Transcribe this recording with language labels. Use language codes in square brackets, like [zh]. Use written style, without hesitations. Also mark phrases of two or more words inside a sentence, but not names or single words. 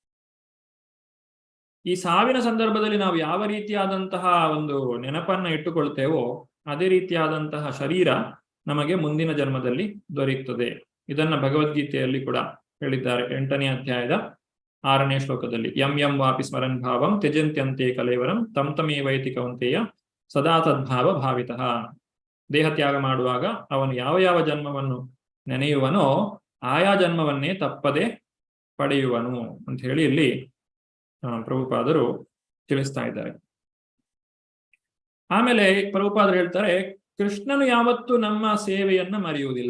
[kn] ಈ ಸಾವಿನ ಸಂದರ್ಭದಲ್ಲಿ ನಾವು ಯಾವ ರೀತಿಯಾದಂತಹ ಒಂದು ನೆನಪನ್ನ ಇಟ್ಟುಕೊಳ್ತೇವೋ ಅದೇ ರೀತಿಯಾದಂತಹ ಶರೀರ ನಮಗೆ ಮುಂದಿನ ಜನ್ಮದಲ್ಲಿ ದೊರೆಯುತ್ತದೆ. ಇದನ್ನ ಭಗವದ್ಗೀತೆಯಲ್ಲಿ ಕೂಡ ಹೇಳಿದ್ದಾರೆ. 8ನೇ ಅಧ್ಯಾಯದ 6ನೇ ಶ್ಲೋಕದಲ್ಲಿ, [sa] ಯಂ ಯಂ ವಾಪಿ ಸ್ಮರನ್ ಭಾವಂ ತ್ಯಜಂತ್ಯಂತೆ ಕಲೇವರಂ ತಂ ತಮೇವೈತಿ ಕೌಂತೆಯ ಸದಾ ತದ್ಭಾವ ಭಾವಿತಃ. [kn] ದೇಹ ತ್ಯಾಗ ಮಾಡುವಾಗ ಅವನು ಯಾವ ಯಾವ ಜನ್ಮವನ್ನು ನೆನೆಯುವನೋ ಆಯಾ ಜನ್ಮವನ್ನೇ ತಪ್ಪದೆ ಪಡೆಯುವನು ಅಂತ ಹೇಳಿ ಇಲ್ಲಿ ಪ್ರಭುಪಾದರು ತಿಳಿಸ್ತಾ ಇದ್ದಾರೆ. ಆಮೇಲೆ ಪ್ರಭುಪಾದರು ಹೇಳ್ತಾರೆ, ಕೃಷ್ಣನು ಯಾವತ್ತೂ ನಮ್ಮ ಸೇವೆಯನ್ನ ಮರೆಯುವುದಿಲ್ಲ.